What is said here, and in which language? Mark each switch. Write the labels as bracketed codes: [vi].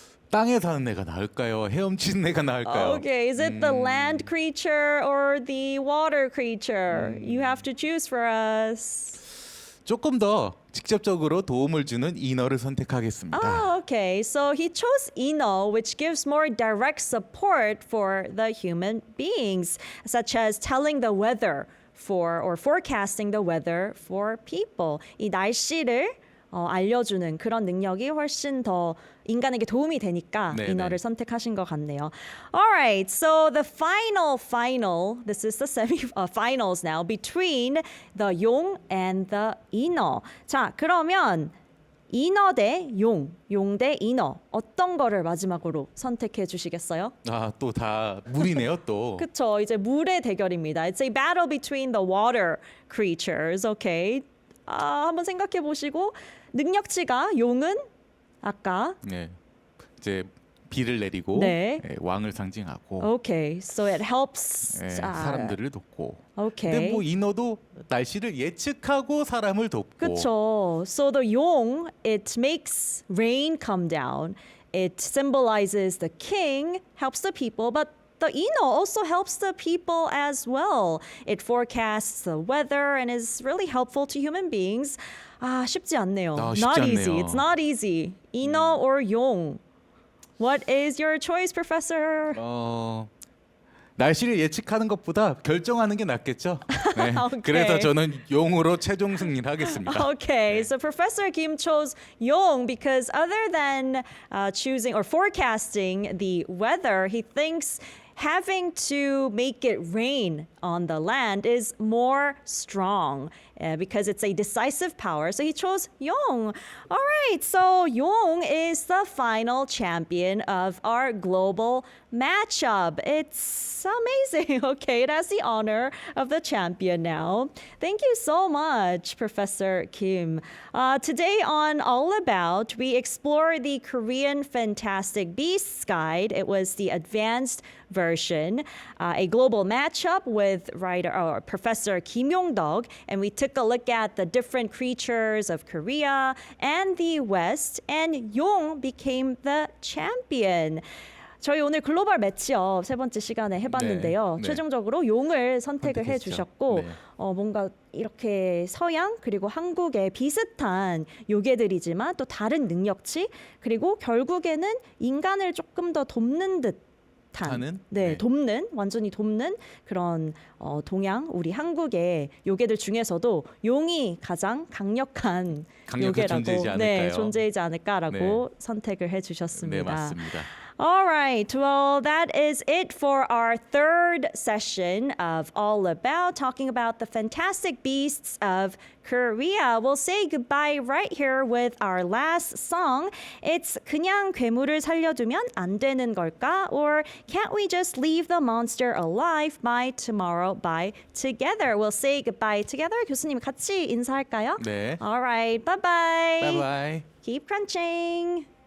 [ko] 땅에 사는 애가 나을까요? 헤엄치는 애가 나을까요? [en] Okay, is it the land creature or the water creature? You have to choose for us. [ko] 조금 더 직접적으로 도움을 주는 인어를 선택하겠습니다. [en] Oh, okay. So he chose Ino, which gives more direct support for the human beings, such as telling the weather for or forecasting the weather for people. [ko] 이 날씨를 알려주는 그런 능력이 훨씬 더 인간에게 도움이 되니까 네네. 인어를 선택하신 것 같네요. [en] Alright, so the final, this is the semi-finals now, between the 용 and the 인어. [ko] 자, 그러면 인어 대 용, 용 대 인어 어떤 거를 마지막으로 선택해 주시겠어요? 또 다 물이네요 또. 그쵸, 이제 물의 대결입니다. [en] It's a battle between the water creatures, okay? [ko] 한번 생각해 보시고 능력치가 용은 아까 네, 이제 비를 내리고 네. 왕을 상징하고 [en] Okay, so it helps [ko] 사람들을 돕고. [en] Okay. [ko] 근데 뭐 인어도 날씨를 예측하고 사람을 돕고. 그쵸. [en] So the 용, it makes rain come down. It symbolizes the king, helps the people, but the ino also helps the people as well. It forecasts the weather and is really helpful to human beings. [ko] 쉽지 않네요. 쉽지 [en] Not [ko] 않네요. [en] easy. It's not easy. ino or 용. What is your choice, Professor? [ko] 날씨를 예측하는 것보다 결정하는 게 낫겠죠. 네. [en] 오케이. [ko] 그래서 저는 용으로 최종 승리를 하겠습니다. [en] Okay, so Professor Kim chose Yong because other than choosing or forecasting the weather, he thinks having to make it rain on the land is more strong because it's a decisive power. So he chose Yong. All right, so Yong is the final champion of our global matchup. It's amazing. Okay, it has the honor of the champion now. Thank you so much, Professor Kim. Today on All About, we explore the Korean Fantastic Beasts Guide. It was the advanced version, a global matchup with Professor Kim Yong-dok, and we took a look at the different creatures of Korea and the West, and Yong became the champion. [ko] 저희 오늘 글로벌 매치업 세 번째 시간에 해봤는데요. 네. 최종적으로 용을 선택을 선택했죠. 해주셨고 네. 뭔가 이렇게 서양 그리고 한국의 비슷한 요괴들이지만 또 다른 능력치 그리고 결국에는 인간을 조금 더 돕는 듯한 네. 돕는 완전히 돕는 그런 동양 우리 한국의 요괴들 중에서도 용이 가장 강력한 요괴라고 존재이지 않을까요? 존재이지 않을까라고 선택을 해주셨습니다. 네, 맞습니다. [en] All right. Well, that is it for our third session of All About, talking about the fantastic beasts of Korea. We'll say goodbye right here with our last song. It's [ko] 그냥 괴물을 살려두면 안 되는 걸까? [en] Or can't we just leave the monster alive by tomorrow by together? We'll say goodbye together. [ko] 교수님 같이 인사할까요? 네. [en] All right. Bye-bye. Bye bye. Keep crunching.